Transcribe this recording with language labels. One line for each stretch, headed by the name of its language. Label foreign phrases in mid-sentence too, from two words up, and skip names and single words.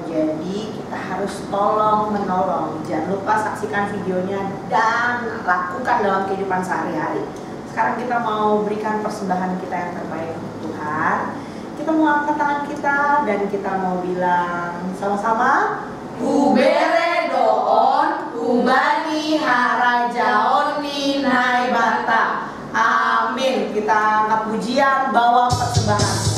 Indonesian: Jadi kita harus tolong menolong. Jangan lupa saksikan videonya dan lakukan dalam kehidupan sehari-hari. Sekarang kita mau berikan persembahan kita yang terbaik untuk Tuhan. Kita mau angkat tangan kita dan kita mau bilang sama-sama,
Batak Simalungun: Ubere doon, Ubani harajaon ninai bata.
Indonesian: Amin. Kita angkat pujian, bawa persembahan.